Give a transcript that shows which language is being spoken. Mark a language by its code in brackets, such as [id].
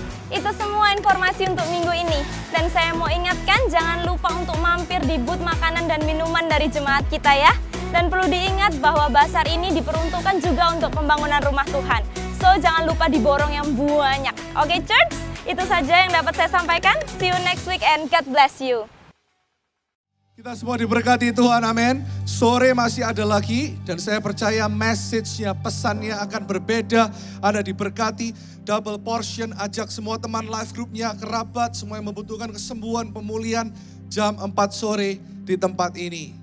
[id] Itu semua informasi untuk minggu ini. Dan saya mau ingatkan, jangan lupa untuk mampir di booth makanan dan minuman dari jemaat kita ya. Dan perlu diingat bahwa basar ini diperuntukkan juga untuk pembangunan rumah Tuhan. So, jangan lupa diborong yang banyak. Oke, church? Itu saja yang dapat saya sampaikan. [en] See you next week and God bless you. [id] Kita semua diberkati Tuhan, amin. Sore masih ada lagi dan saya percaya message-nya, pesannya akan berbeda. Anda diberkati, double portion, ajak semua teman live group-nya, kerabat, semua yang membutuhkan kesembuhan, pemulihan, jam 4 sore di tempat ini.